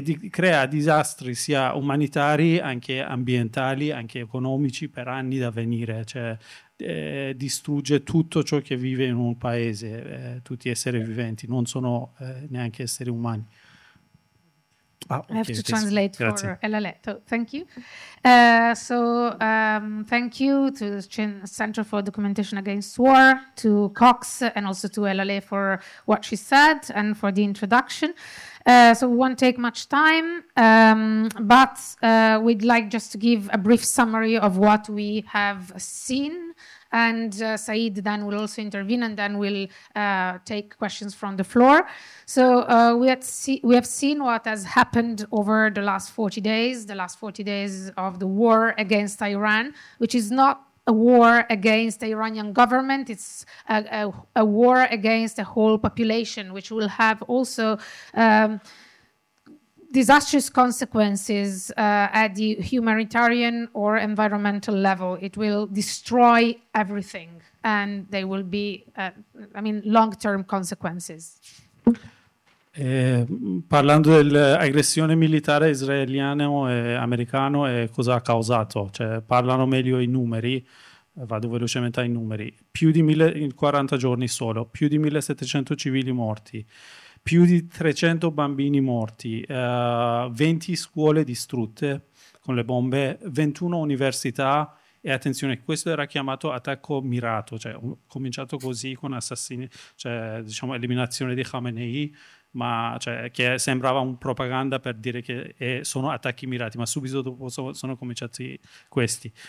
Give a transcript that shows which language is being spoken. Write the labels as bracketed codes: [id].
[it] Crea disastri sia umanitari, anche ambientali, anche economici per anni da venire, cioè distrugge tutto ciò che vive in un paese, tutti esseri viventi, non sono neanche esseri umani. [en] I have to translate for Helaleh. Thank you. Thank you to the Center for Documentation Against War, to COX, and also to Helaleh for what she said and for the introduction. So we won't take much time, but we'd like just to give a brief summary of what we have seen. And Said then will also intervene, and then we'll take questions from the floor. So we have seen what has happened over the last 40 days, the last 40 days of the war against Iran, which is not a war against the Iranian government, it's a war against the whole population, which will have also disastrous consequences at the humanitarian or environmental level. It will destroy everything, and there will be, long-term consequences. [it] Parlando dell'aggressione militare israeliana e americana e cosa ha causato, cioè parlano meglio i numeri, vado velocemente ai numeri, in 40 giorni solo, più di 1700 civili morti, più di 300 bambini morti, 20 scuole distrutte con le bombe, 21 università, e attenzione, questo era chiamato attacco mirato, cioè cominciato così con assassini, cioè diciamo eliminazione di Khamenei, ma cioè che sembrava un propaganda per dire che sono attacchi mirati, ma subito dopo sono cominciati questi.